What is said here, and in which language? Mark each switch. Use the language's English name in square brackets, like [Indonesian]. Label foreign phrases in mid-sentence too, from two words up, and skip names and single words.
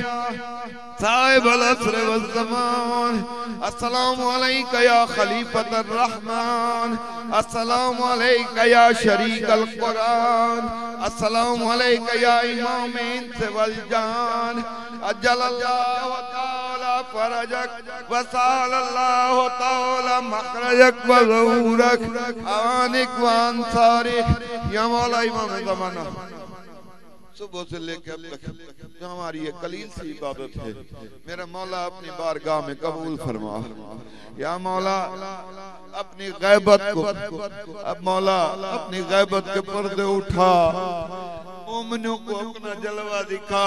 [Arabic] صاحب العصر والزمان، السلام عليك يا خليفة الرحمن، السلام عليك يا شريك القرآن، السلام عليك يا إمام الإنس والجان، عجل الله تعالى فرجك وسهل الله تعالى مخرجك وظهورك عانك وأنصارك. [Urdu] یا مولا امام زمانہ، صبح سے لیکر اب تک جو ہماری یہ قلیل سی عبادت ہے، میرا مولا اپنی بارگاہ میں قبول فرما. یا مولا اپنی غیبت کو، اب مولا اپنی غیبت کے پردے اٹھا، مومنوں کو اپنا جلوہ دکھا.